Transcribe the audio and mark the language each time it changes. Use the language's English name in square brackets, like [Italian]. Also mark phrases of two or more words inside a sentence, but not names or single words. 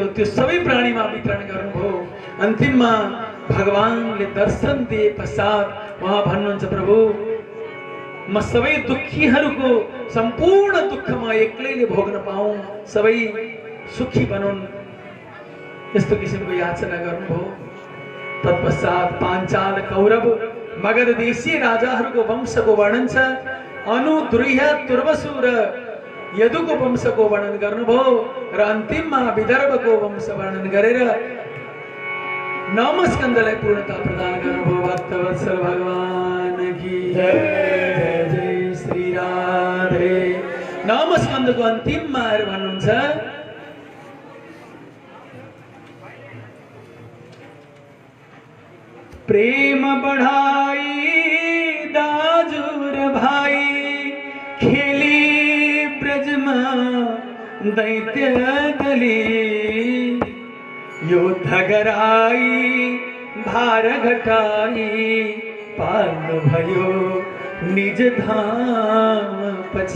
[Nepali] त्यो सबै प्राणीमा वितरण गर्नुभयो अन्तिममा भगवानले दर्शन दिए पश्चात उहाँ भन्नुहुन्छ प्रभु म सबै दुखीहरूको सम्पूर्ण दुःखमा एक्लैले भोग्न पाऊँ सबै सुखी बनुन् यस्तो किसिमको याचना गर्नुभयो तत्पश्चात पाञ्चाल कौरव मगध देशीय राजाहरूको वंशको वर्णन छ अनु द्रुह्य तुर्वसु र यदुको वंशको वर्णन गर्नुभयो र अन्तिममा विदर्भको वंश वर्णन गरेर 9 स्कन्धलाई पूर्णता प्रदान गर्नुभयो भक्तवत्सल जय जय जय श्री राधे। नवम स्कन्धको अन्तिममा आएर भन्नुहुन्छ प्रेम बढाई दाजुर भाइ खेली ब्रजमा दैत्य दली युद्ध गराई भार घटाई पाल्नु भयो निज धाम पछि।